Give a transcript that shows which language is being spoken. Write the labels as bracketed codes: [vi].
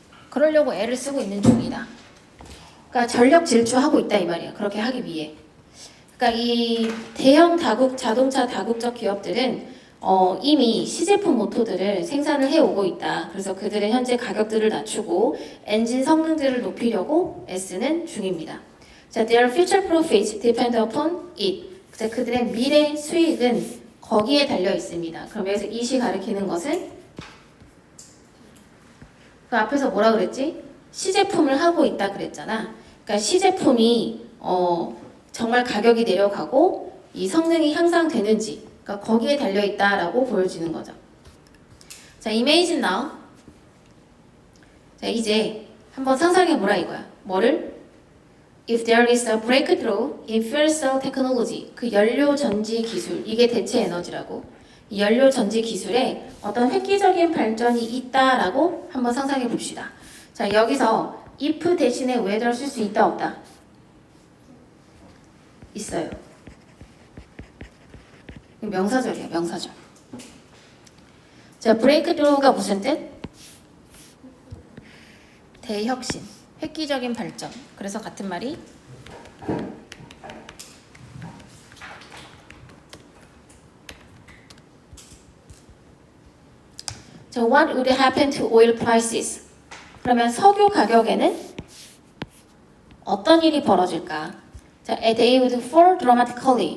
[ko] 그러려고 애를 쓰고 있는 중이다. 그러니까 전력 질주하고 있다 이 말이야. 그렇게 하기 위해. 그러니까 이 대형 자동차 다국적 기업들은 이미 시제품 모터들을 생산을 해오고 있다. 그래서 그들은 현재 가격들을 낮추고 엔진 성능들을 높이려고 애쓰는 중입니다. 자, [en] their future profits depend upon it. [ko] 그래서 그들의 미래 수익은 거기에 달려 있습니다. 그럼 여기서 it이 가리키는 것은 그 앞에서 뭐라 그랬지? 시제품을 하고 있다 그랬잖아. 그러니까 시제품이 정말 가격이 내려가고 이 성능이 향상되는지, 그러니까 거기에 달려 있다라고 보여지는 거죠. 자, [en] imagine now. [ko] 자, 이제 한번 상상해 보라 이거야. 뭐를? [en] If there is a breakthrough in fuel cell technology, [ko] 그 연료 전지 기술, 이게 대체 에너지라고. 이 연료 전지 기술에 어떤 획기적인 발전이 있다라고 한번 상상해 봅시다. 자, 여기서 if 대신에 whether 쓸 수 있다 없다? 있어요. 명사절이에요, 명사절. 자, breakthrough가 무슨 뜻? 대혁신, 획기적인 발전. 그래서 같은 말이 자, [en] what would happen to oil prices? [ko] 그러면 석유 가격에는 어떤 일이 벌어질까? 자, [en] they would fall dramatically.